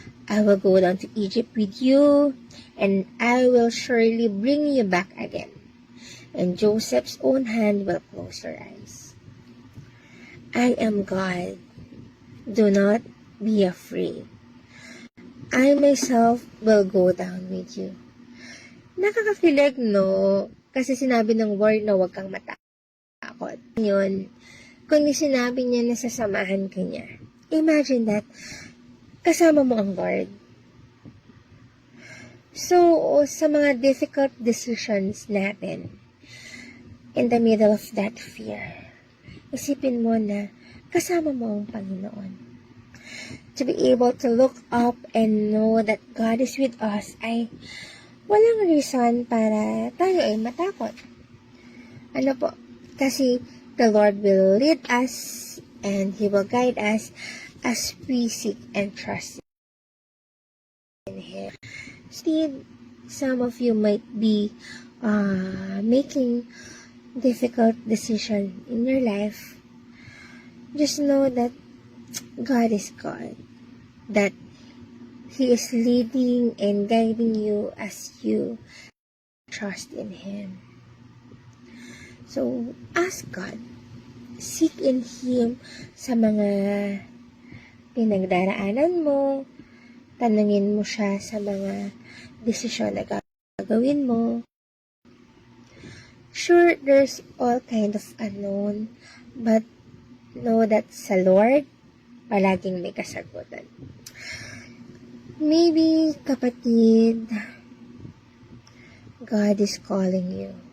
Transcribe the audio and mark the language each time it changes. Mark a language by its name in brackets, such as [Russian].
[English] I will go down to Egypt with you, and I will surely bring you back again. And Joseph's own hand will close your eyes. I am God. Do not be afraid. I myself will go down with you. [Filipino] Nakakakilig, no? Kasi sinabi ng word na huwag kang matakot. Yun, kung sinabi niya na sasamahan ka niya, [English] imagine that, [Filipino] kasama mo ang Lord. So, sa mga difficult decisions natin, [English] in the middle of that fear, [Filipino] isipin mo na kasama mo ang Panginoon. [English] To be able to look up and know that God is with us [Filipino] ay walang reason para tayo ay matakot. Ano po? [English] Kasi the Lord will lead us and He will guide us as we seek and trust in Him. Still, some of you might be making difficult decisions in your life. Just know that God is God. That He is leading and guiding you as you trust in Him. So, ask God. Seek in Him [Filipino] sa mga pinagdaraanan mo. Tanungin mo siya sa mga desisyon na gagawin mo. [English] Sure, there's all kind of unknown, but know that sa Lord, [Filipino] palaging may kasagutan. [English] Maybe, kapatid, God is calling you.